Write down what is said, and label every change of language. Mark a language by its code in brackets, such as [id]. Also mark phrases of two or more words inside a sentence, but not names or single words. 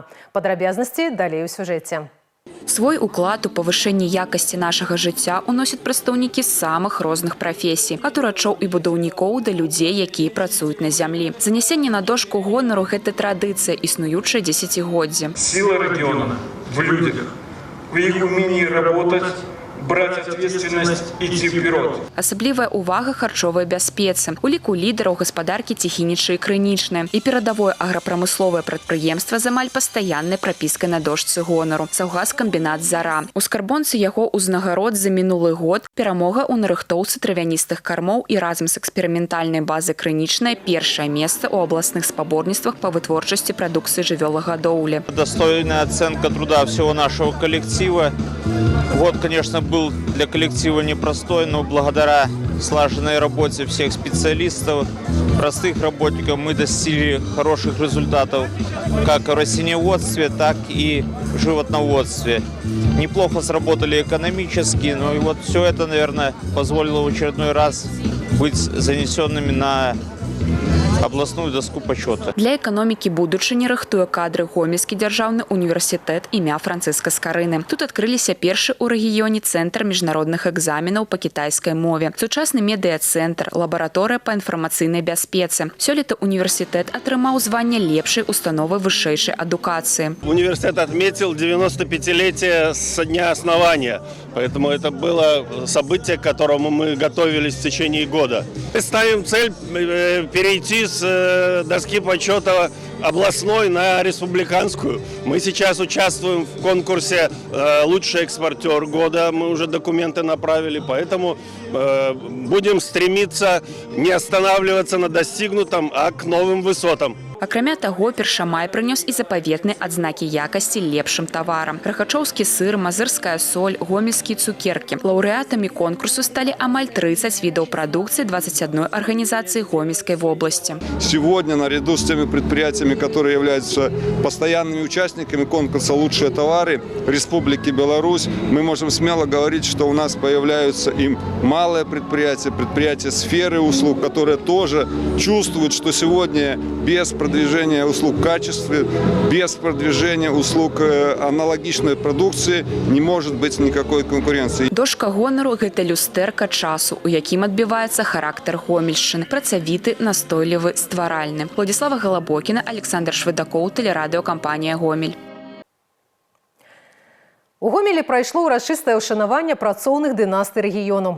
[be] Падрабязнасці далей у сюжэце. Свой уклад у павышэнні якасці нашага жыцця уносяць прадстаўнікі самых розных прафесій, ад урачоў і будаўнікоў да людзей, якія працуюць на зямлі. Занясенне на дошку гонару – гэта традыцыя, існуючая дзесяцігоддзі. [ru] Сила региона в людях, в их умении работать, брать ответственность и идти вперед. [be] Асаблівая ўвага харчовай бяспецы. У ліку лідараў гаспадаркі Ціхінічы і Крынічнае. І перадавое аграпрамысловае прадпрыемства з амаль пастаяннай прапіскай на дошцы гонару. Саўгаскамбінат «Зара». У скарбонцы яго ўзнагарод за мінулы год перамога ў нарыхтоўцы травяністых кармоў і разам з эксперыментальнай базай Крынічнае першае месца ў абласных спаборніцтвах па вытворчасці прадукцыі жывёлагадоўлі. [ru] Достойная оценка труда всего нашего коллектива. Год, конечно, был для коллектива непростой, но благодаря слаженной работе всех специалистов, простых работников, мы достигли хороших результатов как в растениеводстве, так и в животноводстве. Неплохо сработали экономически, но и вот все это, наверное, позволило в очередной раз быть занесенными на областную доску почета. [be] Для экономікі будучыні рыхтуе кадры Гомельскі дзяржаўны універсітэт імя Францыска Скарыны. Тут адкрыліся першы ў рэгіёне цэнтр міжнародных экзаменаў па кітайскай мове, сучасны медыа-цэнтр, лабараторыя па інфармацыйнай бяспецы. Сёлета універсітэт атрымаў званне лепшай установы вышэйшай адукацыі. [ru] Университет отметил 95-летие со дня основания, поэтому это было событие, к которому мы готовились в течение года. Ставим цель перейти с доски почета областной на республиканскую. Мы сейчас участвуем в конкурсе «Лучший экспортер года». Мы уже документы направили, поэтому будем стремиться не останавливаться на достигнутом, а к новым высотам. [be] Акрамя таго, першамай прынёс і запаветныя адзнакі якасці лепшым таварам. Рахачоўскі сыр, мазырская соль, гомельскія цукеркі. Лаўрэатамі конкурсу сталі амаль 30 відаў прадукцыі 21 арганізацыі Гомельской вобласти. [ru] Сегодня, наряду с теми предприятиями, которые являются постоянными участниками конкурса «Лучшие товары» Республики Беларусь, мы можем смело говорить, что у нас появляются и малые предприятия, предприятия сферы услуг, которые тоже чувствуют, что сегодня без продвижения услуг в качестве, без продвижения услуг аналогичной продукции не может быть никакой конкуренции. [be] Дошка гонару – гэта люстэрка часу, у якім адбіваецца характар Гомельшчыны, працавіты, настойлівы, стваральны. Владислава Галабокіна, Александр Швыдакоў, тэлерадыёкампанія «Гомель». У Гомелі прайшло ўрачыстае ўшанаванне працоўных дынастый рэгіёну.